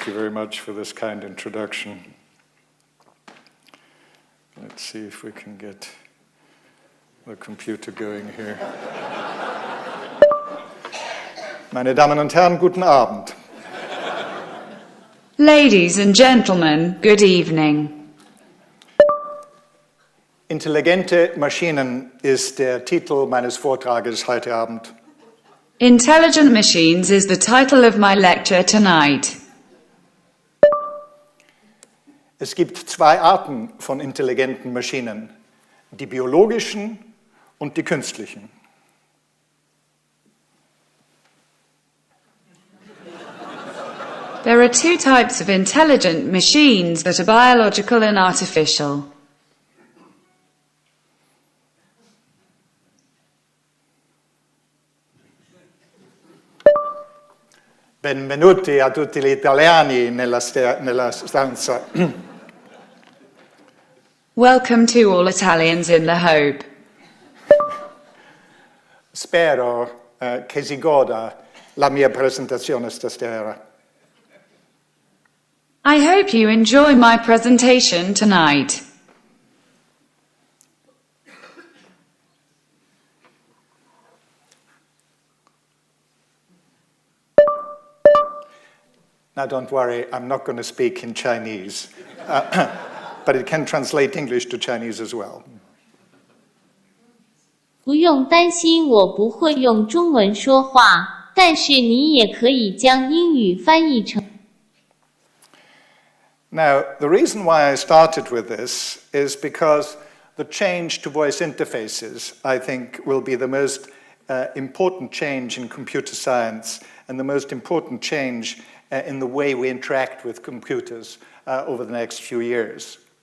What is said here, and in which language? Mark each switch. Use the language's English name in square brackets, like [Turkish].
[English] much for this kind introduction. Let's see if we can get the computer going here. [German] Meine Damen und Herren, guten Abend. [English] Ladies and gentlemen, good evening. [German] Intelligente Maschinen ist der Titel meines Vortrages heute Abend. [English] Intelligent machines is the title of my lecture tonight. [German] Es gibt zwei Arten von intelligenten Maschinen, die biologischen und die künstlichen. [English] There are two types of intelligent machines that are biological and artificial. [Italian] Benvenuti a tutti gli italiani nella stanza. [English] Welcome to all Italians in the Hope. [Italian] Spero che si goda la mia presentazione stasera. [English] I hope you enjoy my presentation tonight. Now don't worry, I'm not going to speak in Chinese, but it can translate English to Chinese as well. [Chinese] 不用担心我不会用中文说话，但是你也可以将英语翻译成 [English] Now, the reason why I started with this is because the change to voice interfaces, I think, will be the most important change in computer science and the most important change in the way we interact with computers over the next few years.